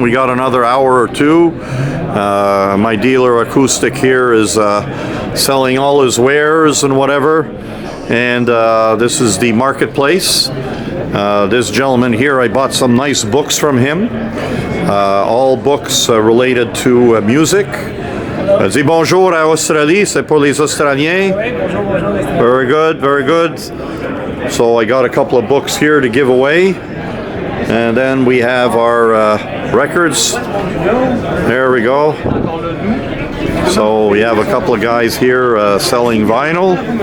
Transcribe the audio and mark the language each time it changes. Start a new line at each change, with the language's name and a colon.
English: We got another hour or two. My dealer Acoustic here is selling all his wares and whatever. And this is the marketplace. This gentleman here, I bought some nice books from him. All books related to music.
French: Dis bonjour à Australie, c'est pour les Australiens.
English: Very good, very good. So I got a couple of books here to give away. And then we have our records. There we go. So we have a couple of guys here selling vinyl.